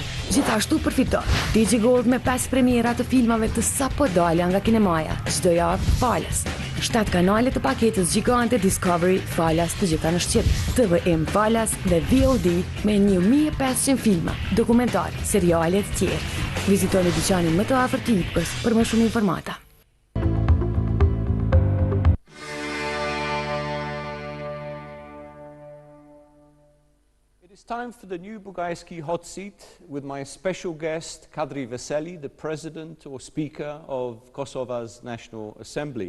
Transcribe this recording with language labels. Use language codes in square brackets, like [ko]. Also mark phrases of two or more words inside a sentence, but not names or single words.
[sq] Gjithashtu përfito DigiGold me 5 premiera të filmave të sapo dalja nga kinemaja, çdo javë falas. 7 kanale të paketës gjigante Discovery falas të gjitha në shqip, TVM falas dhe VOD me 1500 filma, dokumentar, seriale të tjerë. Vizitoni dyqanin më të afërt të IPKOS për më shumë informata. [en] It's time for the new BUGAJSKI hot seat with my special guest, Kadri Veseli, the President or Speaker of Kosovo's National Assembly.